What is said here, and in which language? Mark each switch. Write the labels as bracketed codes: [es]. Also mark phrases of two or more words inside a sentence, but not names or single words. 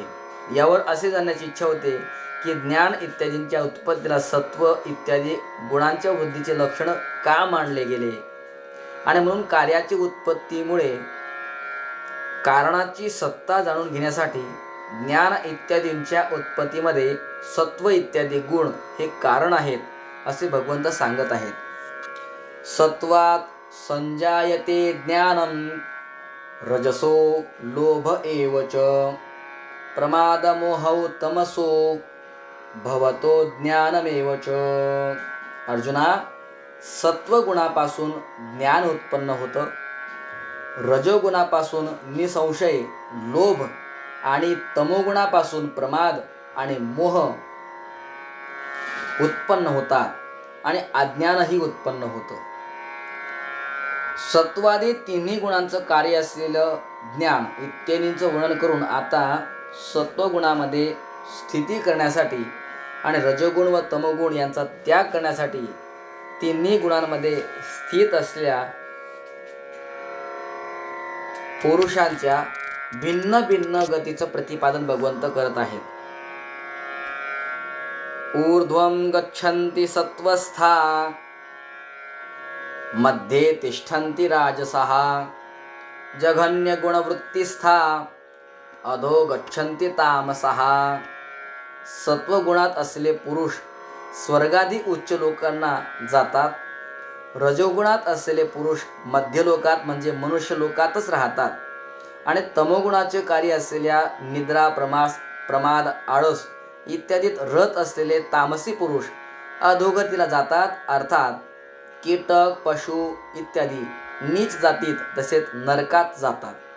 [mr] यावर असे जाणण्याची इच्छा होते की ज्ञान इत्यादींच्या उत्पत्तीला सत्व इत्यादी गुणांच्या वृद्धीचे लक्षण का मानले गेले आणि म्हणून कार्याची उत्पत्तीमुळे कारणाची सत्ता जाणून घेण्यासाठी ज्ञान इत्यादींच्या उत्पत्तीमध्ये सत्व इत्यादी गुण हे कारण आहेत असे भगवंत सांगत आहेत. [sa] सत्वात संजायते ज्ञानम रजसो लोभ एवच प्रमादमोहौ तमसो भवतो ज्ञानमेवच. [mr] अर्जुना, सत्वगुणापासून ज्ञान उत्पन्न होतं, रजोगुणापासून निसंशय लोभ आणि तमोगुणापासून प्रमाद आणि मोह उत्पन्न होतात आणि अज्ञानही उत्पन्न होतं. सत्वादी तिन्ही गुणांचं कार्य असलेलं ज्ञान इत्यादींचं वर्णन करून आता सत्वगुणामध्ये स्थिती करण्यासाठी आणि रजोगुण व तमोगुण यांचा त्याग करण्यासाठी तिन्ही गुणांमध्ये स्थित असलेल्या पुरुषांच्या भिन्न भिन्न गतीचं प्रतिपादन भगवंत करत आहेत. [sa] ऊर्ध्वं गच्छन्ति सत्वस्था मध्ये तिष्ठन्ति राजसः जघन्य गुणवृत्तिस्था अधो गच्छन्ति तामसः. [mr] सत्वगुणात असलेले पुरुष स्वर्गादी उच्च लोकांना जातात. रजोगुणात असलेले पुरुष मध्यलोकात म्हणजे मनुष्य लोकातच राहतात आणि तमोगुणाचे कार्य असलेल्या निद्रा, प्रमाद, आळस इत्यादीत रत असलेले तामसी पुरुष अधोगतीला जातात, अर्थात कीटक, पशु इत्यादी नीच जातीत तसेच नरकात जातात.